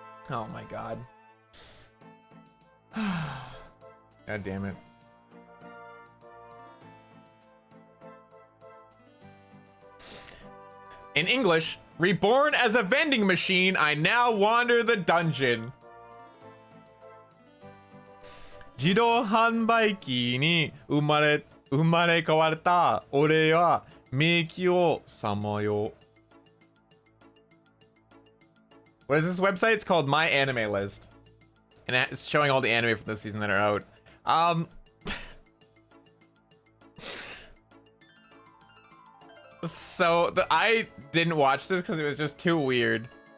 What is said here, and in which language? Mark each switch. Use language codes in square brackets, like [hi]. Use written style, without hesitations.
[en] Oh my god. God damn it. In English, reborn as a vending machine, I now wander the dungeon. [ja] 自動販売機に生まれ変わった俺は迷宮をさまよう。 [en] What is this website? It's called My Anime List. And it's showing all the anime from this season that are out. I didn't watch this because it was just too weird.